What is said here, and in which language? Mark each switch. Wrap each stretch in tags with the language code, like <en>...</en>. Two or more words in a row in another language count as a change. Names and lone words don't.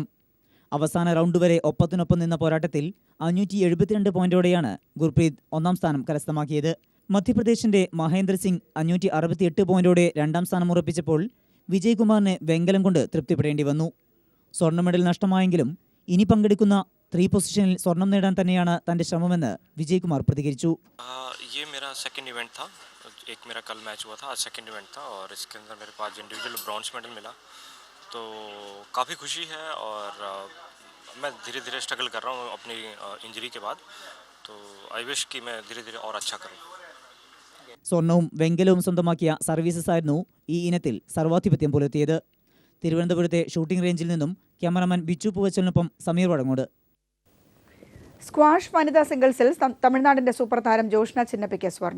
<ml>അവസാന റൗണ്ട് വരെ ഒപ്പത്തിനൊപ്പം നിന്ന പോരാട്ടത്തിൽ 572 പോയിന്റോടെയാണ് ഗുർപ്രീത് 1ാം സ്ഥാനം കരസ്ഥമാക്കിയത്. മധ്യപ്രദേശിന്റെ മഹേന്ദ്ര സിംഗ് 568 പോയിന്റോടെ 2ാം സ്ഥാനം ഉറപ്പിച്ചപ്പോൾ വിജയ് കുമാറിന് വെങ്കലം കൊണ്ട് തൃപ്തിപ്പെടേണ്ടി വന്നു. സ്വർണ്ണ മെഡൽ നഷ്ടമായെങ്കിലും ഇനി പങ്കെടുക്കുന്ന 3 പൊസിഷനിൽ സ്വർണം നേടാൻ തന്നെയാണ് തന്റെ ശ്രമമെന്ന് വിജയ് കുമാർ പ്രതികരിച്ചു.</ml> <hi>ये मेरा</hi> <en>second event</en> <hi>था. एक मेरा कल मैच हुआ था, आज</hi> <en>second event</en> <hi>था और इसके अंदर मेरे पास</hi> <en>individual bronze medal</en> <hi>मिला तो काफ़ी खुशी है और मैं धीरे धीरे स्ट्रगल कर रहा हूँ अपनी इंजरी के बाद, तो</hi> <en>I wish</en> <hi>कि मैं धीरे धीरे और अच्छा करूँ.</hi> <ml>സ്വർണവും വെങ്കലവും സ്വന്തമാക്കിയ സർവീസസ് ആയിരുന്നു ഈ ഇനത്തിൽ സർവാധിപത്യം പുലർത്തിയത്. തിരുവനന്തപുരത്തെ ഷൂട്ടിംഗ് റേഞ്ചിൽ നിന്നും ക്യാമറാമാൻ ബിച്ചു പൂവച്ചലിനൊപ്പം സമീർ വടങ്ങോട്. സ്ക്വാഷ് വനിതാ സിംഗിൾസിൽ തമിഴ്നാടിന്റെ സൂപ്പർ താരം ജോഷ്ന ചിന്നപ്പയ്ക്ക് സ്വർണം.</ml>